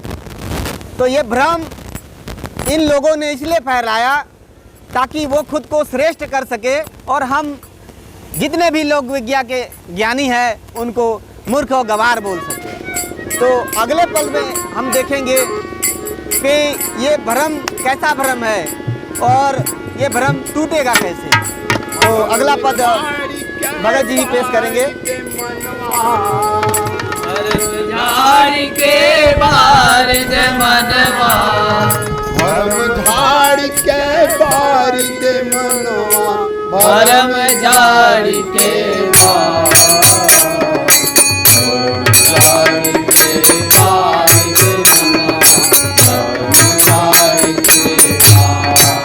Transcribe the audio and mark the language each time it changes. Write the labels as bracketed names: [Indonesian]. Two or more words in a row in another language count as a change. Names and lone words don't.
[Hindi] तो ये भ्रम इन लोगों ने इसलिए फैलाया ताकि वो खुद को श्रेष्ठ कर सके और हम जितने भी लोक विद्या के ज्ञानी हैं उनको मूर्ख और गवार बोल सके। तो अगले पल में हम देखेंगे कि ये भ्रम कैसा भ्रम है और ये भ्रम टूटेगा कैसे। तो अगला पद भगत जी पेश करेंगे। झाड़ के बार मनवा, झाड़ के बार मनवा, परम झाड़ के बार, झाड़ के बार मनवा, परम झाड़ के बार,